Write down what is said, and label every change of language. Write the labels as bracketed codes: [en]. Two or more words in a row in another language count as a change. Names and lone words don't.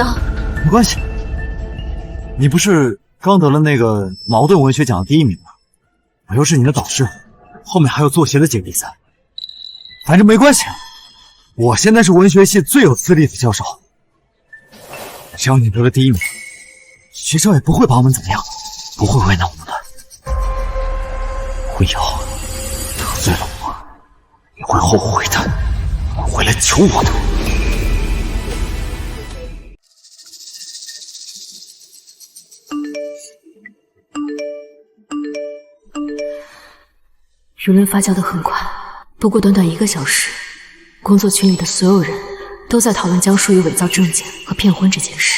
[zh] 没关系，你不是刚得了那个茅盾文学奖的第1名吗？我又是你的导师，后面还有作协的几个比赛，反正没关系。我现在是文学系最有资历的教授，只要你得了第1名，学校也不会把我們怎麼樣，不會為難我們的。會有得罪了我，你會後悔的，會來求我的。輿論發酵得很快，不過短短1個小時，工作群裡的所有人都在討論江疏雨偽造證件和騙婚這件事。